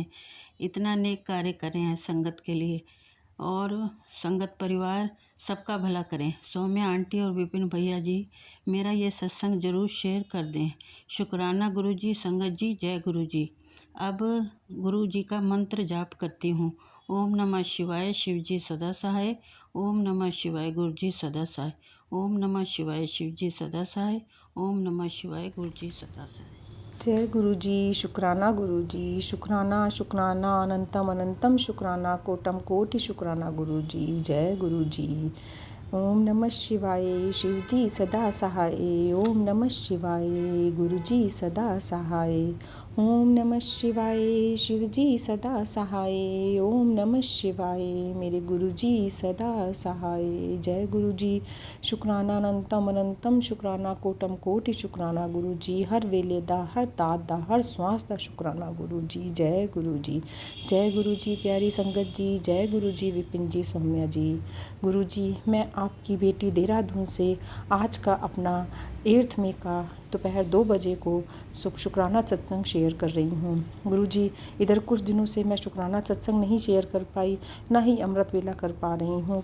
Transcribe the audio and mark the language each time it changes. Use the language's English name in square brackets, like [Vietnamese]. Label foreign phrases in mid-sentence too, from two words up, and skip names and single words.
[Hindi] इतना नेक कार्य करें हैं संगत के लिए, और संगत परिवार सबका भला करें। सौम्या आंटी और विपिन भैया जी मेरा ये सत्संग ज़रूर शेयर कर दें। शुक्राना गुरु जी। संगत जी जय गुरु जी। अब गुरु जी का मंत्र जाप करती हूँ। ओम नमः शिवाय। शिव जी सदा सहाय। ओम नमः शिवाय। गुरु जी सदा सहाय। ओम नमः शिवाय। शिव जी सदा सहाय। ओम नमः शिवाय। गुरु जी सदा सहाय। जय गुरु जी। शुक्राना गुरु जी। शुक्राना शुक्राना अनंतम अनंतम शुक्राना, कोटम कोटि शुक्राना गुरु जी। जय गुरु जी। ओम नमः शिवाय शिव जी सदा सहाय। ओम नमः शिवाय गुरु जी सदा सहाय। ओम नमः शिवाय शिव जी सदा सहाय। ओम नमः शिवाय मेरे गुरु जी सदा सहाय। जय गुरु जी। शुक्राना अनंतम अनंतम शुक्राना कोटम कोटि शुक्राना गुरु जी। [Punjabi] ਹਰ ਵੇਲੇ ਦਾ ਹਰ ਤਾਤ ਦਾ ਹਰ ਸ੍ਵਾਸ ਦਾ ਸ਼ੁਕਰਾਨਾ ਗੁਰੂ ਜੀ। [Hindi] जय गुरु जी। जय गुरु जी प्यारी संगत जी। जय गुरु जी विपिन जी सौम्या जी। गुरु जी मैं आपकी बेटी देहरादून से आज का अपना 8th मई का दोपहर 2 बजे को शुक्राना सत्संग शेयर कर रही हूँ। गुरु जी इधर कुछ दिनों से मैं शुक्राना सत्संग नहीं शेयर कर पाई, ना ही अमृत वेला कर पा रही हूँ।